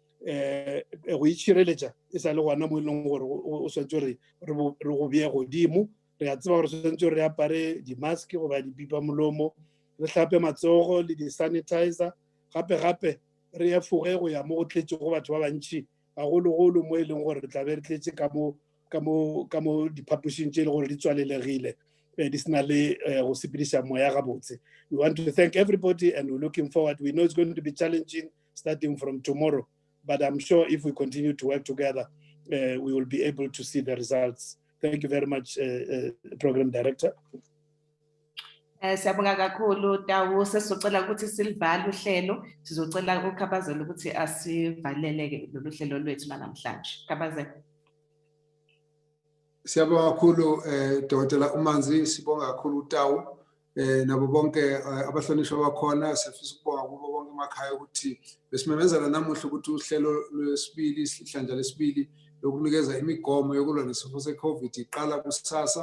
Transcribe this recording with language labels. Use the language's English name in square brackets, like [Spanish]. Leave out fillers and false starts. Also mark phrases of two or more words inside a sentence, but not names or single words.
[Northern Sotho] go itšhireletša e sa le gona mo e leng gore o swantse re go beye godimo re a tseba gore swantse re apare dimaske goba dipipa molomo re hlape matsogo le di-sanitizer gape re efoge go ya mo go tletše go batho ba bantši gagologolo mo e leng gore re tla be re tletše ka mo diphapošing tše e le gore di tswalelegile di sena le go sepediša moya gabotse. [English] We want to thank everybody and we're looking forward. We know it's going to be challenging starting from tomorrow, but I'm sure if we continue to work together, we will be able to see the results. Thank you very much, Program Director. [Zulu] Siyabonga kakhulu Tawu, sesizocela ukuthi silivale uhlelo, sizocela uKhabazela ukuthi asivalele lolu hlelo lwethu namhlanje. Khabazela. Siyabonga kakhulu Dr. Umanzi, sibonga kakhulu Tawu nabo bonke abahlonishwa bakhona, sifisa ukubonga kubo bonke emakhaya ukuthi besimemezela namuhla ukuthi uhlelo lwesibili ihlandla lesibili lokunikeza imigomo yokulwa nesifo se-COVID iqala kusasa.